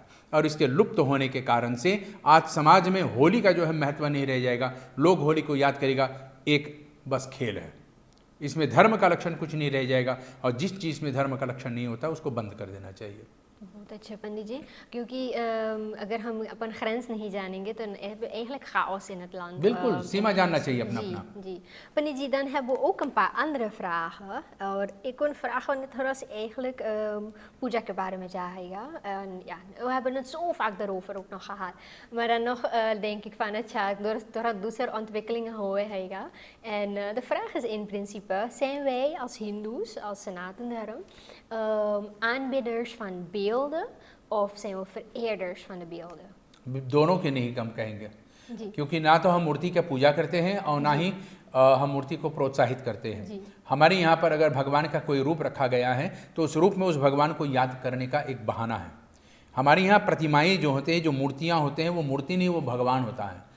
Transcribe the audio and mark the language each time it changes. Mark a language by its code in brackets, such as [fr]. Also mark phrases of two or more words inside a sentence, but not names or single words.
[hi] और इसके लुप्त होने के कारण से आज समाज में होली का जो है महत्व नहीं रह जाएगा। लोग होली को याद करेगा एक बस खेल है, इसमें धर्म का लक्षण कुछ नहीं रह जाएगा, और जिस चीज़ में धर्म का लक्षण नहीं होता उसको बंद कर देना चाहिए। बहुत अच्छा पंडित जी, क्योंकि अगर हम अपन ग्रेंस नहीं जानेंगे तो [nl] eigenlijk chaos in het land. [hi] बिल्कुल सीमा जानना चाहिए अपना जी अपना। जी पंडित जी, [nl] dan hebben we ook een paar andere vragen [hi] और एक और vragen थोड़ा सा eigenlijk पूजा के बारे में जाएगा। [nl] Ja, we hebben het zo vaak daarover ook nog gehad, maar dan nog denk ik van het ja door दूसरे ontwikkelingen hoega. En de vraag is in principe, zijn wij als hindoes, als Sanatana aanbidders van beelden of zijn we vereerders van de beelden? [hi] दोनों के नहीं कम कहेंगे, जी क्योंकि ना तो हम मूर्ति की पूजा करते हैं और ना ही हम मूर्ति को प्रोत्साहित करते हैं। हमारे यहाँ पर अगर भगवान का कोई रूप रखा गया है तो उस रूप में उस भगवान को याद करने का एक बहाना है। हमारे यहाँ प्रतिमाएं जो होते हैं, जो मूर्तियाँ होते हैं, वो मूर्ति नहीं, वो भगवान होता है।